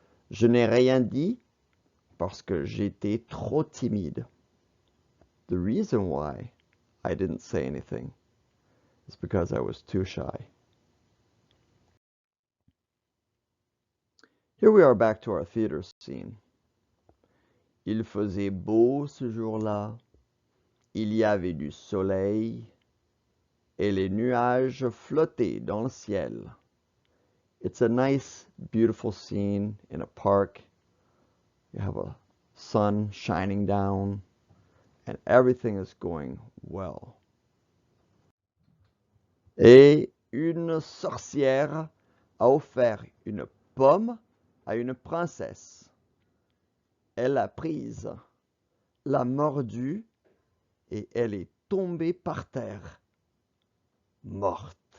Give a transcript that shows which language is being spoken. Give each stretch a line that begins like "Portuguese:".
French: Je n'ai rien dit parce que j'étais trop timide.
English: The reason why I didn't say anything is because I was too shy. Here we are back to our theater scene.
French: Il faisait beau ce jour-là. Il y avait du soleil et les nuages flottaient dans le ciel.
English: It's a nice, beautiful scene in a park. You have a sun shining down and everything is going well.
French: Et une sorcière a offert une pomme à une princesse. Elle l'a prise, l'a mordue et elle est tombée par terre, morte.